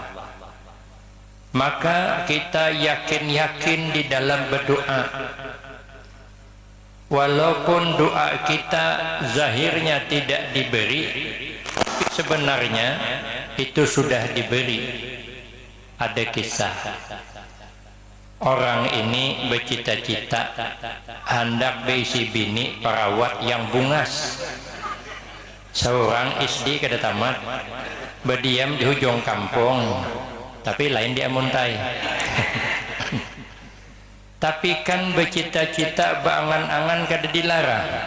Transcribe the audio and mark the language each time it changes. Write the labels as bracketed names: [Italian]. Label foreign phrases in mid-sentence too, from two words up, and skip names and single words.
[Indonesian] Maka kita yakin-yakin di dalam berdoa, walaupun doa kita zahirnya tidak diberi, sebenarnya itu sudah diberi. [Banjar] Ada kisah, orang ini bercita-cita hendak berisi bini perawat yang bungas. Seorang SD kada tamat, berdiam di ujung kampung, tapi lain dia muntai. Tapi kan bercita-cita berangan-angan kada dilarang.